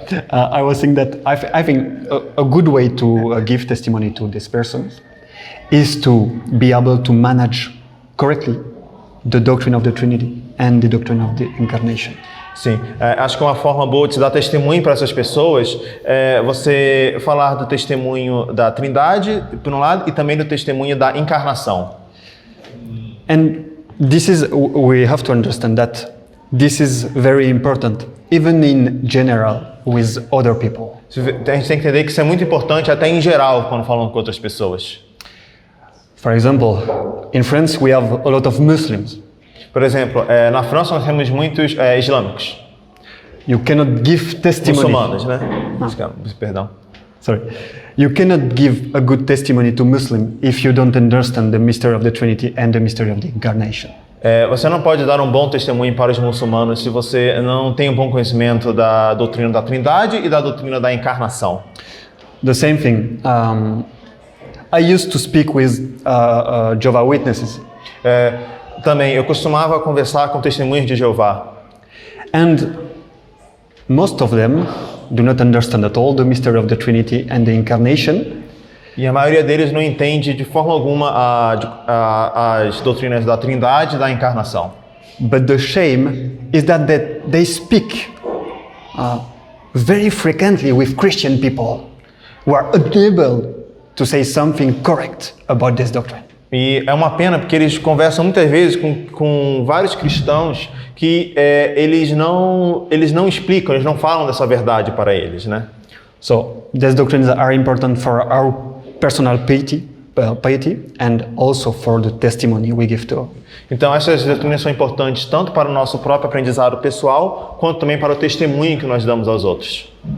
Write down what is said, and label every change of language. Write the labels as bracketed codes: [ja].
[en] I was saying that I think a good way to give testimony to these persons is to be able to manage correctly the doctrine of the Trinity and the doctrine of the Incarnation. [pt] Sim, acho que uma forma boa de se dar testemunho para essas pessoas é você falar do testemunho da Trindade, por um lado, e também do testemunho da Encarnação. [en] And this is, we have to understand that this is very important, even in general with other people. [pt] A gente tem que entender que isso é muito importante até em geral quando falamos com outras pessoas. [en] For example, in France we have a lot of Muslims. [pt] Por exemplo, na França nós temos muitos islâmicos. [en] You cannot give testimony. [pt] Muçulmanos, né? Perdão. [en] Sorry. You cannot give a good testimony to Muslim if you don't understand the mystery of the Trinity and the mystery of the Incarnation. [pt] Você não pode dar um bom testemunho para os muçulmanos se você não tem um bom conhecimento da doutrina da Trindade e da doutrina da Encarnação. [en] The same thing. I used to speak with Jehovah's Witnesses. [pt] Também, eu costumava conversar com testemunhas de Jeová. [en] And most of them do not understand at all the mystery of the Trinity and the Incarnation. [pt] E a maioria deles não entende de forma alguma as doutrinas da Trindade e da Encarnação. [en] But the shame is that they speak very frequently with Christian people who are unable to say something correct about this doctrine. [pt] E é uma pena porque eles conversam muitas vezes com vários cristãos que eles não explicam, eles não falam dessa verdade para eles, né? [en] So these doctrines are important for our personal piety and also for the testimony we give to. [pt] Então essas doutrinas são importantes tanto para o nosso próprio aprendizado pessoal quanto também para o testemunho que nós damos aos outros.